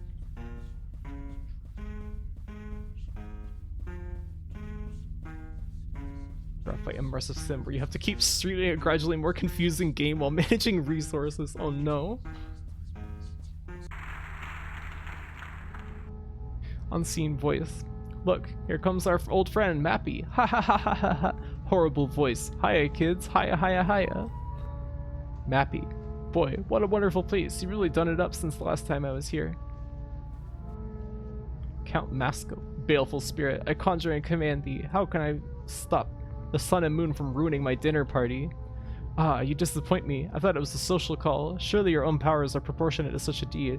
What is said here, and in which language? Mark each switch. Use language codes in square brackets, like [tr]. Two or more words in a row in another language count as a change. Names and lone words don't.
[en] Graphite immersive sim where you have to keep streaming a gradually more confusing game while managing resources. Oh no. Unseen voice. Look, here comes our old friend Mappy. Ha ha ha ha ha ha. Horrible voice. Hiya kids. Hiya hiya hiya. Mappy. Boy, what a wonderful place. You've really done it up since the last time I was here. Count Masco. Baleful spirit. I conjure and command thee. How can I stop the sun and moon from ruining my dinner party? Ah, you disappoint me. I thought it was a social call. Surely your own powers are proportionate to such a deed.